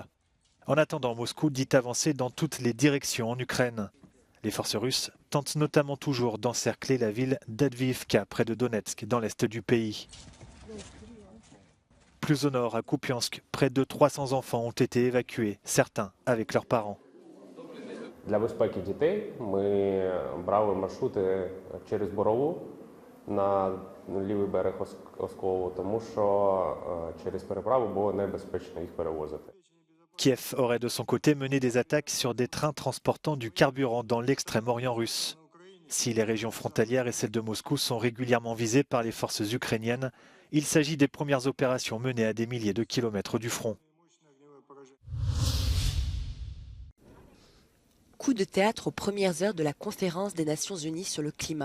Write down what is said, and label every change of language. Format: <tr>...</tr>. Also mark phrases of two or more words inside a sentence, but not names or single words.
<fr>En attendant, Moscou dit avancer dans toutes les directions en Ukraine. Les forces russes tentent notamment toujours d'encercler la ville d'Adviivka, près de Donetsk, dans l'est du pays. Plus au nord, à Kupiansk, près de 300 enfants ont été évacués, certains avec leurs parents.</fr> <uk>Для безпеки дітей ми брали маршрути через Борову на лівий берег Оскову, тому що через переправу було небезпечно їх перевозити.</uk> <fr>Kiev aurait de son côté mené des attaques sur des trains transportant du carburant dans l'extrême-orient russe. Si les régions frontalières et celles de Moscou sont régulièrement visées par les forces ukrainiennes, il s'agit des premières opérations menées à des milliers de kilomètres du front. Coup de théâtre aux premières heures de la conférence des Nations Unies sur le climat.</fr>